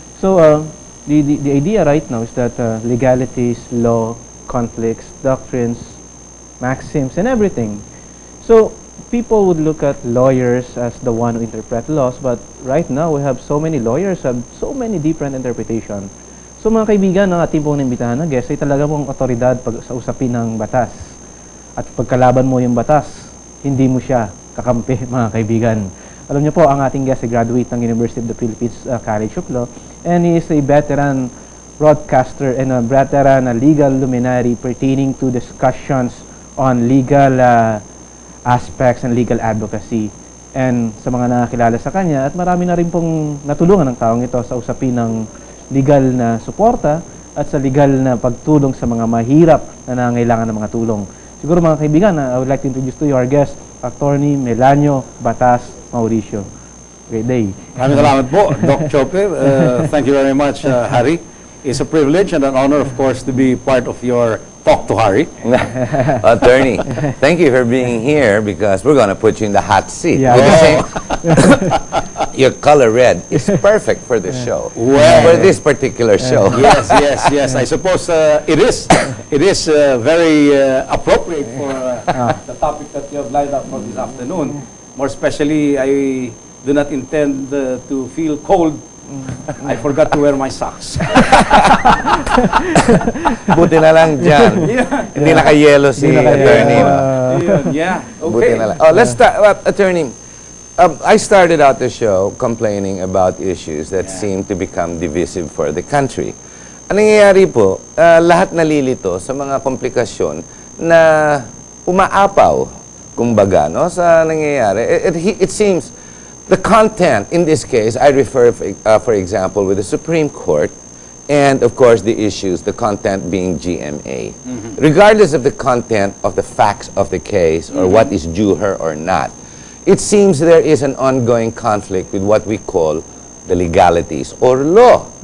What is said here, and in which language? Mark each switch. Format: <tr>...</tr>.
<en>So the idea right now is that legalities, law, conflicts, doctrines, maxims, and everything. So people would look at lawyers as the one who interpret laws, but right now we have so many lawyers have so many different interpretations.</en> <tl>So mga kaibigan, ang ating pong inimbitahan na guest ay talaga pong otoridad sa usapin ng batas. At pagkalaban mo yung batas, hindi mo siya kakampi, mga kaibigan. Alam niyo po, ang ating guest ay graduate ng</tl> <en>University of the Philippines College of Law and he is a veteran broadcaster and a veteran legal luminary pertaining to discussions on legal aspects and legal advocacy.</en> <tl>And sa mga nakakilala sa kanya, at marami na rin pong natulungan ng taong ito sa usapin ng legal na suporta at sa legal na pagtulong sa mga mahirap na nangangailangan ng mga tulong. Siguro mga kaibigan,</tl> <en>I would like to introduce to you our guest, Atty. Melanio, Batas, Mauricio. Great day.</en> <tl>Maraming salamat po, Doc Teope.</tl> <en>Thank you very much, Harry. It's a privilege and an honor, of course, to be part of your Talk to Harry. Attorney, thank you for being here because we're going to put you in the hot seat. Yeah. With the same your color red is perfect for this show. Well, for this particular show. Yes. I suppose it is. It is very appropriate for the topic that you have lined up for this afternoon. More especially, I do not intend to feel cold. I forgot to wear my socks.</en> <tl>Buti na lang dyan. Hindi naka-yellow si attorney.</tl> <en>Yeah.</en> <tl>Buti</tl> <en>Okay.</en> <tl>na lang.</tl> <en>Oh, let's start. Attorney, I started out the show complaining about issues that seem to become divisive for the country.</en> <tl>Ang nangyayari po, lahat nalilito sa mga komplikasyon na umaapaw, kumbaga, no, sa nangyayari.</tl> <en>It seems The content, in this case, I refer, for example, with the Supreme Court, and of course the issues, the content being GMA. Regardless of the content of the facts of the case or what is due her or not, it seems there is an ongoing conflict with what we call the legalities or law.</en>